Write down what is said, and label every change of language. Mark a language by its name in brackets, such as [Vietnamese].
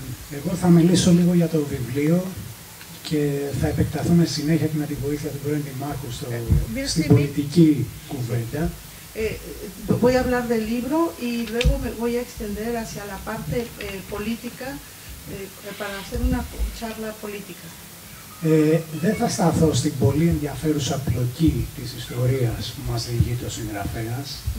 [Greek] Εγώ θα μιλήσω λίγο για το βιβλίο και θα επεκταθούμε συνέχεια με τη βοήθεια του πρώην Δημάρχου στην πολιτική κουβέντα. [Spanish] Voy a hablar del libro y luego me voy a extender hacia la parte política para hacer una charla política. [Greek] Δεν θα σταθώ στην πολύ ενδιαφέρουσα πλοκή της ιστορίας που μας διηγεί το συγγραφέας.